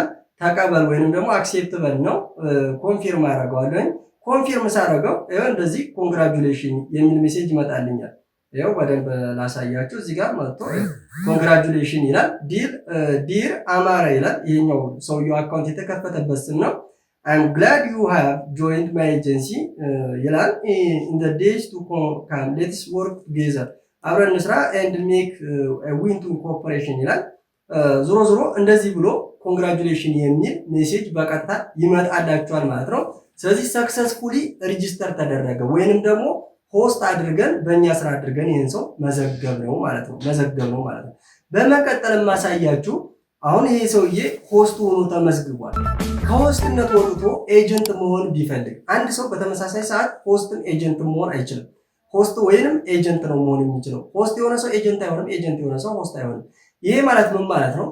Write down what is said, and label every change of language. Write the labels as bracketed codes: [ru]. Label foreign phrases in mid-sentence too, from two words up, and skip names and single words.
[am] ተቀበል ወይንም ደግሞ አክሴፕት በል ነው። ኮንፊርም አደርገዋለሁ። ኮንፊርም ሳደርገው ይኸው እንደዚህ ኮንግራጁሌሽን የሚል ሜሴጅ ይመጣልኛል። ይኸው በደንብ ላሳያችሁ። እዚህ ጋር መጥቶ ኮንግራጁሌሽን ይላል። ዲር አማረ ይላል። ይሄኛው ሰውየው አካውንት የተከፈተበት ስም ነው። [en] I'm glad you have joined my agency [am] ይላል። [en] in the days to come let's work together [am] አብረን እንስራ [en] and make a win to cooperation [am] ይላል። ዞሮ ዞሮ እንደዚህ ብሎ ኮንግራጁሌሽን የሚል ሜሴጅ በቀጥታ ይመጣላችኋል ማለት ነው። ስለዚህ [en] successfully register [am] ተደረገ ወይንም ደግሞ ሆስት አድርገን በእኛ ስራ አድርገን ይህን ሰው መዘገብ ነው ማለት ነው። በመቀጠል ማሳያችሁ አሁን ይሄ ሰውዬ ሆስት ሆኖ ተመዝግቧል። ከሆስትነት ወጥቶ ኤጀንት መሆን ቢፈልግ አንድ ሰው በተመሳሳይ ሰዓት ሆስትን ኤጀንት መሆን አይችልም። ሆስት ወይንም ኤጀንት ነው መሆን የሚችለው። ሆስት የሆነ ሰው ኤጀንት አይሆንም፣ ኤጀንት የሆነ ሰው ሆስት አይሆንም። ይሄ ማለት ምን ማለት ነው?